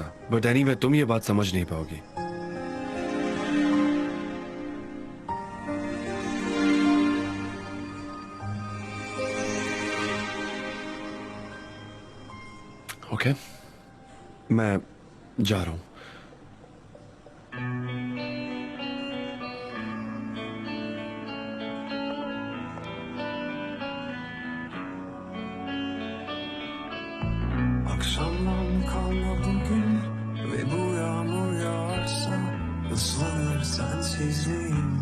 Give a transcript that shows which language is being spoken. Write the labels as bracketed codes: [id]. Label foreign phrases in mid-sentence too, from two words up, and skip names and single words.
[en] but anyway, [hi] तुम ये बात समझ नहीं पाओगी। ओके, मैं जा रहा हूं। [tr] Akşamdan kalma bugün ve bu yağmur yağarsa ıslanır sensizliğim.